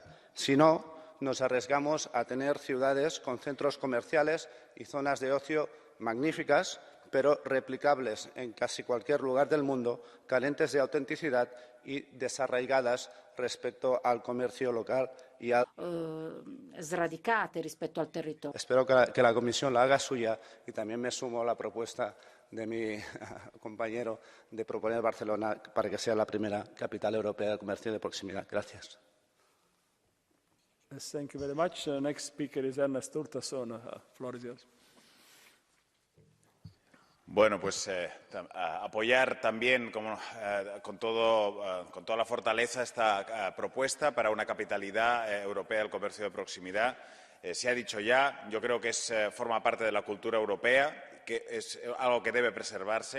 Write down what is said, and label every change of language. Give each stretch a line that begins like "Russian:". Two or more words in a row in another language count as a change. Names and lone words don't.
Spanish: Si no, nos arriesgamos a tener ciudades con centros comerciales y zonas de ocio magníficas, pero replicables en casi cualquier lugar del mundo, carentes de autenticidad y desarraigadas respecto al comercio local y al
Italian: sradicate rispetto al territorio.
Spanish: Espero que la Comisión la haga suya y también me sumo a la propuesta de mi compañero de proponer Barcelona para que sea la primera capital europea de comercio de proximidad. Gracias.
English: Yes, thank you very much. Next speaker is Ernest Urtasun. Floor is yours.
Spanish: Bueno, pues apoyar también con toda la fortaleza esta propuesta para una capitalidad europea del comercio de proximidad. Se ha dicho ya, yo creo que forma parte de la cultura europea, que es algo que debe preservarse.